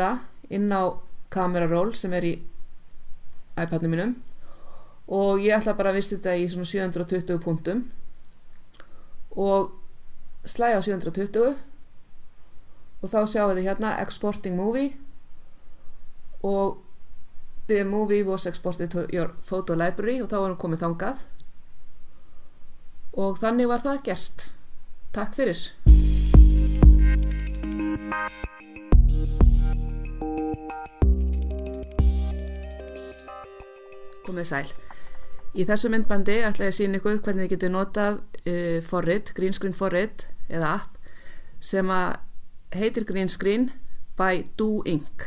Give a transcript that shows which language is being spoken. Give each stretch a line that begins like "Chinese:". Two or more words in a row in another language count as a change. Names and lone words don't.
Icelandic: það inn á camera roll sem er í iPadnum mínum og ég ætla bara að vista þetta í svona 720 punktum og slæ á 720 og þá sjáum við hérna
English: exporting movie
Icelandic: og
English: the movie was exported to your photo library
Icelandic: og þá erum komið þangað og þannig var það gert. Takk fyrir. Komið sæl. Í þessu myndbandi ætla ég að sýna ykkur hvernig þið getur notað forrit,
English: green screen
Icelandic: forrit eða app sem að heitir Green Screen by Do Ink